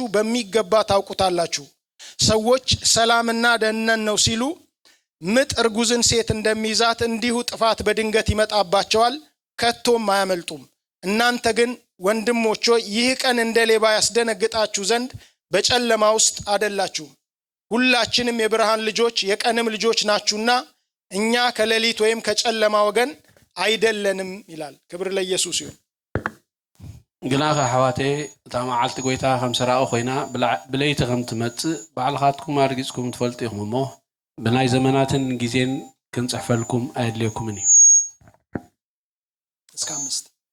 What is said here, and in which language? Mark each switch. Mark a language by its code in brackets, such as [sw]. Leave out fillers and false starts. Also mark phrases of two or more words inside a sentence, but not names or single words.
[am] በሚገባ ታውቁታላችሁ። ሰዎች ሰላምና ደህንነት ነው ሲሉ ምጥ እርጉዝን ሴት እንደሚይዛት እንዲሁ ጥፋት በድንገት ይመጣባቸዋል፣ ከቶም አያመልጡም። እናንተ ግን ወንድሞች ሆይ ይህ ቀን እንደ ሌባ ያስደነግጣችሁ ዘንድ በጨለማ ውስጥ አይደላችሁም። ሁላችንም የብርሃን ልጆች የቀንም ልጆች ናችሁና እኛ ከሌሊት ወይም ከጨለማ ወገን አይደለንም ይላል። ክብር ለኢየሱስ ይሁን። [ti] ግናኸ ሓዋቴ እታ መዓልቲ ጎይታ ከም ሰራኡ ኮይና ብለይቲ ከም ትመጽእ ባዕልኻትኩም ኣርጊጽኩም ትፈልጡ ኢኹም እሞ ብናይ ዘመናትን ጊዜን ክንጽሕፈልኩም ኣየድልየኩምን እዩ። [am] እስከ 5